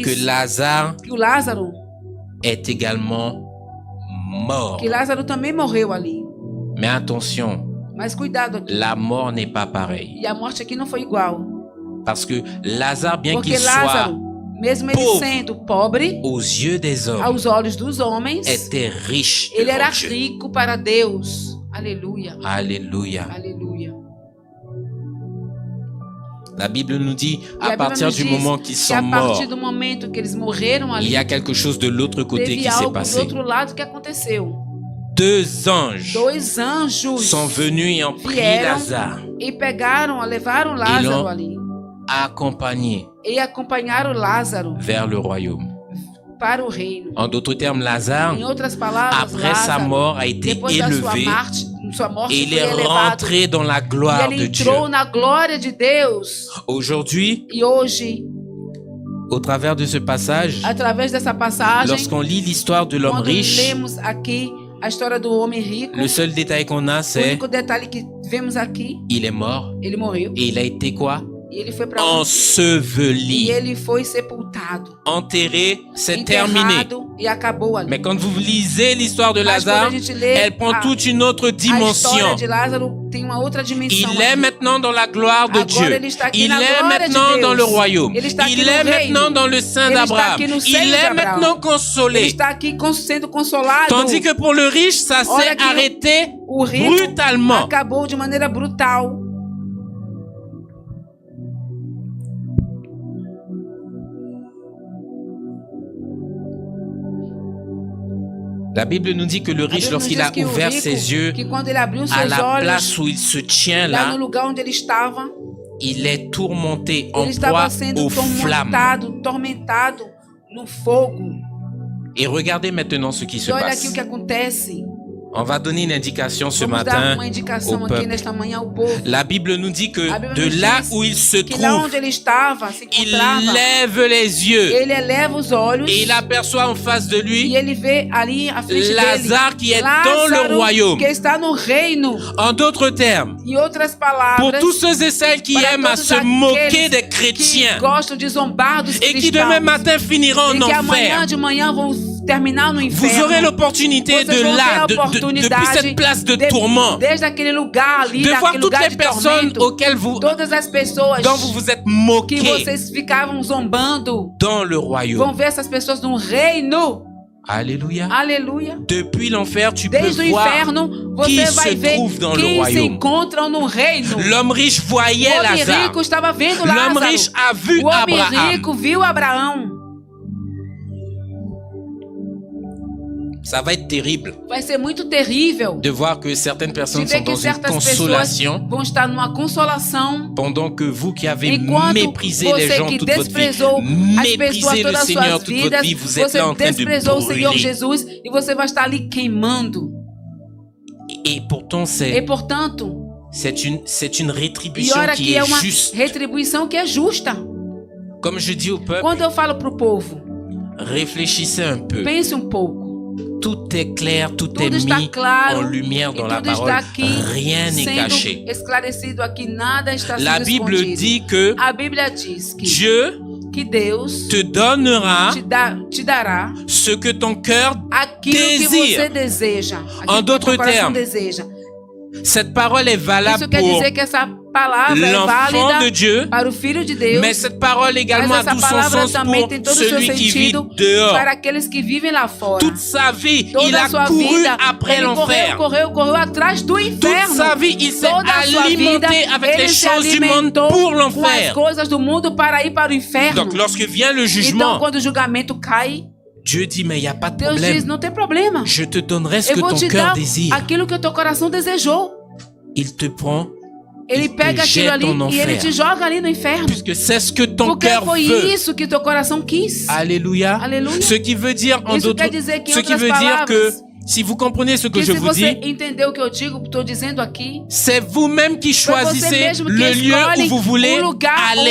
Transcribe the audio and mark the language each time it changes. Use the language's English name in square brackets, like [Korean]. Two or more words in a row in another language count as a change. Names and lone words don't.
[French] que Lazare [Portuguese] que o Lázaro, [French] est également mort. [Portuguese] que Lázaro também morreu ali. [French] Mais attention, [Portuguese] Mas cuidado aqui. [French] la mort n'est pas pareille. [Portuguese] E a morte aqui não foi igual. [French] Parce que Lazare, bien [Portuguese] Porque [French] qu'il soit [Portuguese] Lázaro, mesmo ele [French] pauvre [Portuguese] sendo pobre, [French] aux yeux des hommes, [Portuguese] aos olhos dos homens, [French] était riche [Portuguese] ele era [French] devant Dieu. [Portuguese] rico para Deus. Aleluia. [French] Alléluia. [Portuguese] Aleluia. [French] La Bible nous dit, [Portuguese] E a [French] à [Portuguese] Bíblia [French] partir [Portuguese] nos [French] du [Portuguese] diz [French] moment qu'ils [Portuguese] que [French] sont [Portuguese] a [French] morts, [Portuguese] partir do momento que eles morreram [French] il [Portuguese] ali, [French] y a quelque chose de l'autre côté [Portuguese] teve [French] qui s'est [Portuguese] algo do [French] passé. [Portuguese] outro lado que aconteceu. [French] Deux anges [Portuguese] Dois anjos [French] sont venus et ont pris [Portuguese] vieram [French] Lazare, [Portuguese] e levaram Lázaro [French] l'ont- [Portuguese] ali [French] accompagné [Portuguese] e acompanharam Lázaro [French] vers le royaume. [Portuguese] para o reino. [French] En d'autres termes, Lazare, [Portuguese] Em outras palavras, [French] après sa [Portuguese] Lázaro, [French] mort, a été [Portuguese] depois da sua [French] élevé [Portuguese] morte, [French] et il [Portuguese] foi [French] est [Portuguese] elevado. [French] rentré dans la [Portuguese] E [French] gloire [Portuguese] ele [French] de Dieu. [Portuguese] entrou na glória de Deus. [French] Aujourd'hui, [Portuguese] E hoje, [French] au travers de ce passage, [Portuguese] através dessa passagem, [French] lorsqu'on lit l'histoire de l'homme [Portuguese] quando [French] riche, [Portuguese] lemos aqui a história do homem rico, [French] le seul détail qu'on a, [Portuguese] o [French] c'est [Portuguese] único detalhe que vemos aqui, [French] il est mort [Portuguese] ele morreu [French] et il a été quoi? [Portuguese] E ele foi para onde? E [French] enseveli. [Portuguese] ele foi sepultado. [French] Enterré, c'est terminé. [Portuguese] Enterrado e acabou ali. [French] Mais quand vous lisez l'histoire de [Portuguese] Mas quando [French] Lazare, [Portuguese] a gente lê [French] elle prend toute une autre [Portuguese] a história [French] dimension. [Portuguese] de Lázaro tem uma outra dimensão. [French] Il est [Portuguese] aqui. [French] maintenant dans la gloire de [Portuguese] Agora [French] Dieu. [Portuguese] ele está aqui [French] Il [Portuguese] na [French] est [Portuguese] glória de [French] maintenant [Portuguese] Deus. [French] dans le royaume. [Portuguese] Ele está aqui [French] Il [Portuguese] no [French] est [Portuguese] reino. [French] maintenant dans le sein [Portuguese] Ele está [French] d'Abraham. [Portuguese] aqui no seio [French] Il [Portuguese] de [French] est [Portuguese] Abraão. [French] maintenant [Portuguese] Ele [French] consolé. [Portuguese] está aqui sendo consolado. [French] Tandis que pour le riche, ça [Portuguese] Olha [French] s'est [Portuguese] que [French] arrêté [Portuguese] o rico [French] brutalement. [Portuguese] acabou de maneira brutal. [French] La Bible nous dit que le [Portuguese] A [French] riche, [Portuguese] Bíblia nos [French] lorsqu'il [Portuguese] diz [French] a [Portuguese] que o [French] ouvert [Portuguese] rico, [French] ses yeux [Portuguese] que quando ele abriu [French] à [Portuguese] seus [French] la [Portuguese] olhos, [French] place où il se tient [Portuguese] lá no [French] là, [Portuguese] lugar onde ele estava, [French] il est tourmenté en [Portuguese] ele [French] proie [Portuguese] estava sendo [French] aux flammes. [Portuguese] tormentado no fogo. [French] Et regardez maintenant ce qui se [Portuguese] E olha aqui [French] passe. [Portuguese] o que acontece. [French] On va donner une indication ce [Portuguese] Vamos dar [French] matin [Portuguese] uma indicação [French] au [Portuguese] aqui [French] peuple. [Portuguese] nesta manhã ao povo. [French] La Bible nous dit que [Portuguese] A Bíblia [French] de [Portuguese] nos [French] là [Portuguese] diz [French] où il se [Portuguese] que lá [French] trouve, [Portuguese] onde ele estava, se [French] il [Portuguese] encontrava, [French] lève les yeux [Portuguese] ele eleva os olhos [French] et il aperçoit en face de [Portuguese] e [French] lui [Portuguese] ele vê ali à frente [French] Lazare qui est [Portuguese] dele [French] dans le [Portuguese] Lázaro, [French] royaume. [Portuguese] que está no reino. [French] En d'autres termes, [Portuguese] Em outras [French] pour [Portuguese] palavras, [French] tous ceux et celles qui [Portuguese] para [French] aiment à [Portuguese] todos [French] se moquer [Portuguese] aqueles [French] des [Portuguese] que [French] chrétiens [Portuguese] gostam de zombar dos [French] et qui [Portuguese] cristãos [French] demain matin finiront [Portuguese] e [French] en [Portuguese] que amanhã [French] enfer, [Portuguese] de manhã vão terminar no [French] vous [Portuguese] inferno. [French] aurez l'opportunité [Portuguese] Vocês [French] de [Portuguese] vão ter [French] là, [Portuguese] a [French] depuis [Portuguese] oportunidade [French] cette place de [Portuguese] de- [French] tourment, [Portuguese] desde aquele lugar ali, [French] de voir [Portuguese] daquele [French] toutes [Portuguese] lugar [French] les [Portuguese] de [French] personnes [Portuguese] tormento, [French] auxquelles vous, [Portuguese] todas as pessoas [French] dont vous vous êtes [Portuguese] que [French] moqués [Portuguese] vocês ficavam zombando, [French] dans le [Portuguese] vão [French] royaume. [Portuguese] ver essas pessoas no reino. [French] Alléluia. [Portuguese] Aleluia. [French] Depuis l'enfer, tu peux [Portuguese] Desde o [French] voir [Portuguese] inferno, [French] qui [Portuguese] você [French] se [Portuguese] vai ver [French] trouve dans le [Portuguese] quem se [French] royaume. [Portuguese] encontram no reino. [French] L'homme riche [Portuguese] O [French] voyait [Portuguese] homem [French] Lazare. [Portuguese] rico estava vendo [French] L'homme [Portuguese] Lázaro. [French] riche a vu [Portuguese] O homem [French] Abraham. [Portuguese] rico viu Abraão. [French] Ça va être terrible [Portuguese] Vai ser muito terrível [French] de voir que certaines [Portuguese] de [French] personnes [Portuguese] ver [French] sont [Portuguese] que [French] dans une [Portuguese] certas pessoas [French] consolation [Portuguese] vão estar numa consolação, [French] pendant que vous qui avez [Portuguese] enquanto [French] méprisé les [Portuguese] você [French] gens [Portuguese] que [French] toute votre vie, [Portuguese] desprezou as pessoas [French] méprisé le [Portuguese] todas as [French] Seigneur [Portuguese] suas [French] toute votre [Portuguese] vidas, [French] vie, vous êtes [Portuguese] você [French] là en train de [Portuguese] desprezou o Senhor [French] brûler. [Portuguese] Jesus e você vai estar ali queimando. [French] Et pourtant, [Portuguese] E portanto, [French] c'est une [Portuguese] e [French] rétribution [Portuguese] olha [French] qui [Portuguese] que é [French] est [Portuguese] uma [French] juste. [Portuguese] retribuição que é justa. [French] Comme je dis au peuple, [Portuguese] Quando eu falo pro povo, [French] réfléchissez un peu. [Portuguese] pense um pouco. [French] Tout est clair, tout [Portuguese] Tudo [French] est [Portuguese] está [French] mis [Portuguese] claro [French] en lumière dans [Portuguese] e [French] la [Portuguese] tudo está [French] parole. [Portuguese] aqui [French] Rien n'est caché. [Portuguese] sendo esclarecido aqui, nada está [French] La [Portuguese] sendo [French] Bible [Portuguese] escondido. [French] dit que [Portuguese] A Bíblia diz que [French] Dieu [Portuguese] Deus [French] te donnera [Portuguese] te dará [French] ce que ton cœur [Portuguese] aquilo que [French] désire. [Portuguese] você deseja. Aquilo [French] En [Portuguese] que [French] d'autres [Portuguese] o coração [French] termes, [Portuguese] deseja. [French] Cette parole est valable [Portuguese] Isso quer [French] pour [Portuguese] dizer que essa palavra é [French] l'enfant [Portuguese] válida [French] de Dieu, [Portuguese] para o Filho de Deus, [French] mais cette parole également [Portuguese] mas [French] a [Portuguese] essa [French] tout son [Portuguese] palavra [French] sens [Portuguese] também [French] pour [Portuguese] tem todo o seu [French] celui qui vit [Portuguese] sentido [French] dehors. [Portuguese] para aqueles que vivem lá fora. [French] Toute sa vie, il [Portuguese] Toda a [French] a [Portuguese] sua [French] couru [Portuguese] vida, [French] après [Portuguese] ele [French] l'enfer. [Portuguese] correu atrás do [French] Toute [Portuguese] inferno. [French] sa vie, il s'est [Portuguese] Toda a sua vida, [French] alimenté avec [Portuguese] ele [French] les [Portuguese] se [French] choses du monde [Portuguese] alimentou [French] pour [Portuguese] com as [French] l'enfer. [Portuguese] coisas do mundo para ir para o inferno. [French] Donc lorsque vient le [Portuguese] Então, [French] jugement, [Portuguese] quando o julgamento cai, [French] Dieu dit, mais il n'y a pas de [Portuguese] Deus diz, [French] problème. [Portuguese] não tem problema. [French] Je te donnerai ce [Portuguese] Eu [French] que [Portuguese] vou [French] ton [Portuguese] te [French] cœur [Portuguese] dar [French] désire. [Portuguese] aquilo que o teu coração desejou. [French] Il te prend, [Portuguese] Ele [French] il te [Portuguese] pega aquilo [French] jette [Portuguese] ali [French] en [Portuguese] e ele [French] enfer. [Portuguese] te joga ali no inferno. [French] Puisque c'est ce que ton [Portuguese] Porque [French] cœur [Portuguese] foi [French] veut. [Portuguese] isso que teu coração quis. [French] Alléluia. Alléluia. Ce qui veut dire, en [Portuguese] Isso [French] d'autres, [Portuguese] quer dizer que, em [French] ce qui [Portuguese] outras [French] veut dire que [Portuguese] palavras, [French] si vous comprenez ce que [Portuguese] que [French] je [Portuguese] se [French] vous [Portuguese] você [French] dis, [Portuguese] entendeu o que eu digo, estou dizendo aqui, [French] c'est vous-même qui [Portuguese] foi você [French] choisissez [Portuguese] mesmo que [French] le lieu [Portuguese] escolhe [French] où vous voulez [Portuguese] o lugar [French] aller.